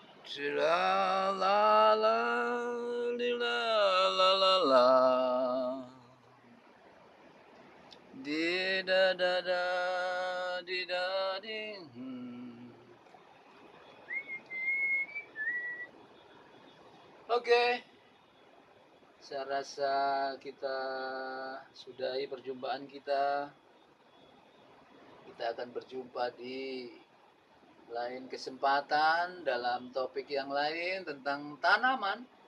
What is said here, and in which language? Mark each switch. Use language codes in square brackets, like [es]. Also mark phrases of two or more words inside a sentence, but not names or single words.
[id] La la la li la la la la. Di da da da di da di. Oke, saya rasa kita sudahi perjumpaan kita. Kita akan berjumpa di lain kesempatan dalam topik yang lain tentang tanaman.